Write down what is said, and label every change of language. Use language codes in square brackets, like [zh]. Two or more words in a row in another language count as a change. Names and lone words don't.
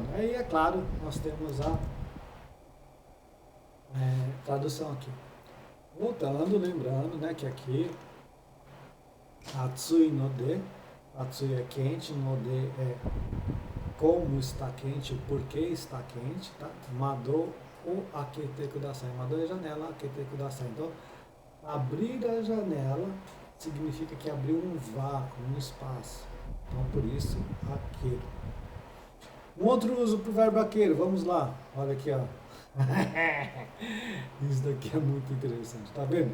[pt] Aí, é claro, nós temos a tradução aqui. Voltando, lembrando, né, que aqui [ja] 暑いので, [pt] Atsui é quente, [ja] ので [pt] é como está quente, por que está quente, tá? [ja] 窓を開けてください. [pt] Mado é janela, [ja] 開けてください. [pt] Então, abrir a janela significa que abriu um vácuo, um espaço. Então, por isso, aqueiro. Um outro uso para o verbo aqueiro, vamos lá. Olha aqui, ó. Isso daqui é muito interessante, tá vendo?